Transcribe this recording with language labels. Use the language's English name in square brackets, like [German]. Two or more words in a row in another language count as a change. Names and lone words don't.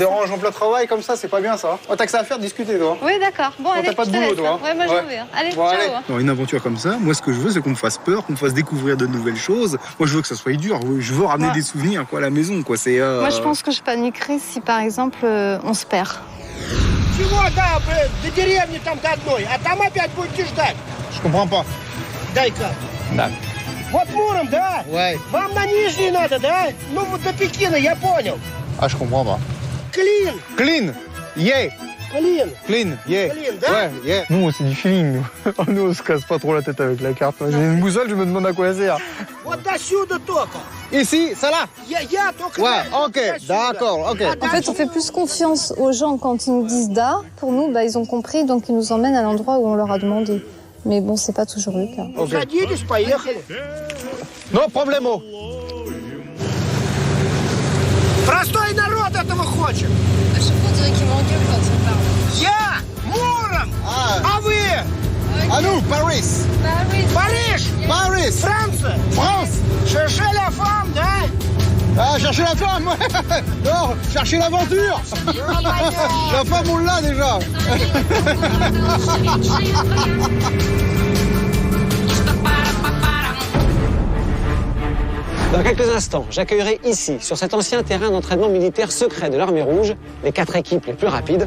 [French] dérange en plein travail comme ça, c'est pas bien ça. Oh, t'as que ça à faire, discuter, toi. Oui, d'accord. Bon, allez, t'as pas de je te boulot, laisse, toi. hein. Ouais, moi, je vais. Allez, Bon, ciao. allez. Hein. Dans une aventure comme ça, moi, ce que je veux, c'est qu'on me fasse peur, qu'on me fasse découvrir de nouvelles choses. Moi, je veux que ça soit dur. Je veux ramener des souvenirs, quoi, à la maison, quoi. C'est. Moi, je pense que je paniquerais si, par exemple, on se perd. [Russian] Чего, да, до деревни там до одной, а там опять будете ждать. [French] Je comprends pas. [Russian] Дай карту. Да. Вот Муром, да? [French] Ouais. [Russian] Вам на Нижний надо, да? Ну, вот до Пекина, я понял. [French] Ah, je comprends pas. [Russian] Клин. [English] Clean. Yeah. [Russian] Клин. [English] Clean. Yeah. [Russian] Клин, да? [French] Ouais, yeah. Nous, c'est du feeling, nous. Nous, on se casse pas trop la tête avec la carte. J'ai une boussole, je me demande à quoi elle sert. [Russian] Вот до сюда только. [French] Ici, ça là? [Russian] Я только. [French] Ouais, ok, d'accord, ok. En fait, on fait plus confiance aux gens quand ils nous disent da. Pour nous, bah, ils ont compris, donc ils nous emmènent à l'endroit où on leur a demandé. Mais bon, c'est pas toujours le cas. [Russian] Okay. Садитесь, поехали. [Spanish] No problemo. [Russian] Простой народ этого хочет. [French] À chaque fois, on dirait qu'il m'engueule quand il parle. [Russian] Я Муром. А вы? [French] À nous, Paris. [Russian] Париж. [French] Paris. [Russian] Франция. [French] France. Cherchez la femme, да? Ah, chercher la femme. Non, chercher l'aventure. La femme, on l'a déjà. Dans quelques instants, j'accueillerai ici, sur cet ancien terrain d'entraînement militaire secret de l'Armée Rouge, les 4 équipes les plus rapides.